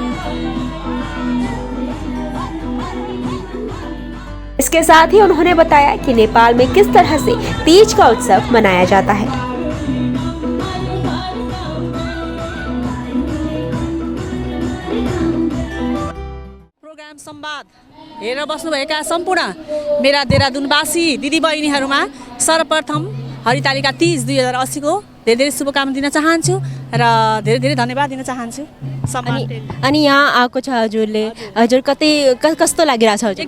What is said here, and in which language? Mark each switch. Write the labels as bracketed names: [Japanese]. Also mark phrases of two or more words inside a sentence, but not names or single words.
[Hindi] इसके साथ ही उन्होंने बताया कि नेपाल में किस तरह से तीज का उत्सव मनाया जाता है। [Nepali] प्रोग्राम संवाद हेरेर बस्नुभएका सम्पूर्ण मेरा देहरादूनवासी दिदीबहिनीहरूमा सर्वप्रथम हरितालिका तीज 2080 को धेरै धेरै शुभकामना दिन चाहन्छु र धेरै धेरै धन्यवाद दिन चाहन्छु। अनि यहाँ आएको छ हजुरले, हजुर कस्तो लागिरहेछ हजुर?